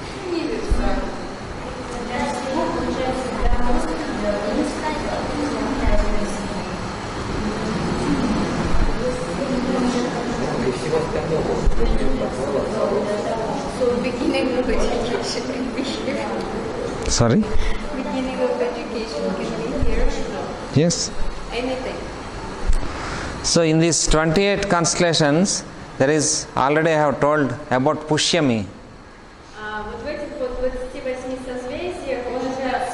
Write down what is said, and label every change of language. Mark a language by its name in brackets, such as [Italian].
[Russian] не видится. и всего остального, кроме подвала. [English] So beginning of education can be here. Sorry? Beginning of education can be here. Yes. Anything. So in these 28 constellations, there is already I have told about Pushyami. [Russian] Вот в этих вот 28 созвездиях он уже